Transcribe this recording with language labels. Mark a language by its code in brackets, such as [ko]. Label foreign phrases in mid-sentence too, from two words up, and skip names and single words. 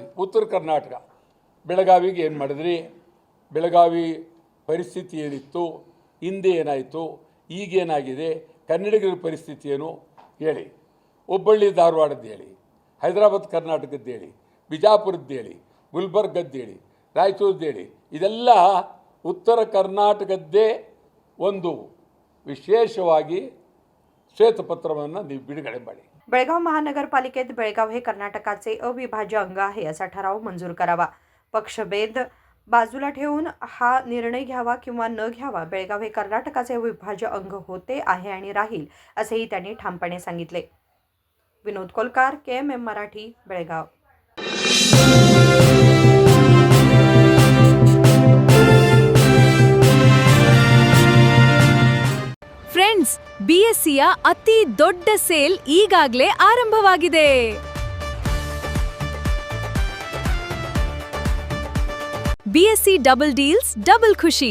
[kn] ಉತ್ತರ ಕರ್ನಾಟಕ, ಬೆಳಗಾವಿಗೆ ಏನು ಮಾಡಿದ್ರಿ, ಬೆಳಗಾವಿ ಪರಿಸ್ಥಿತಿ ಏನಿತ್ತು, ಹಿಂದೆ ಏನಾಯಿತು, ಈಗೇನಾಗಿದೆ, ಕನ್ನಡಿಗರ ಪರಿಸ್ಥಿತಿ ಏನು ಹೇಳಿ. ಹುಬ್ಬಳ್ಳಿ ಧಾರವಾಡದ್ದು ಹೇಳಿ, ಹೈದರಾಬಾದ್ ಕರ್ನಾಟಕದ್ದು ಹೇಳಿ, ಬಿಜಾಪುರದ್ದು ಹೇಳಿ, ಗುಲ್ಬರ್ಗದ್ದು ಹೇಳಿ, ರಾಯಚೂರದ್ದು ಹೇಳಿ. ಇದೆಲ್ಲ ಉತ್ತರ ಕರ್ನಾಟಕದ್ದೇ ಒಂದು विशेषವಾಗಿ श्वेतपत्रವನ್ನು ನೀವು बिडगडे ಮಾಡಿ. [mr] बेळगाव महानगरपालिकेत बेळगाव हे कर्नाटकाचे अविभाज्य अंग आहे असा ठराव मंजूर करावा. पक्षभेद बाजूला ठेवून हा निर्णय घ्यावा किंवा न घ्यावा. बेळगाव हे कर्नाटकाचे अविभाज्य अंग होते आहे आणि राहील असेही त्यांनी ठामपणे सांगितले. विनोद कोलकार, KMM मराठी, बेळगाव. [kn] ಫ್ರೆಂಡ್ಸ್, BSCಯ ಅತಿ ದೊಡ್ಡ ಸೇಲ್ ಈಗಾಗಲೇ ಆರಂಭವಾಗಿದೆ. BSC [en] double deals double [kn] ಖುಷಿ.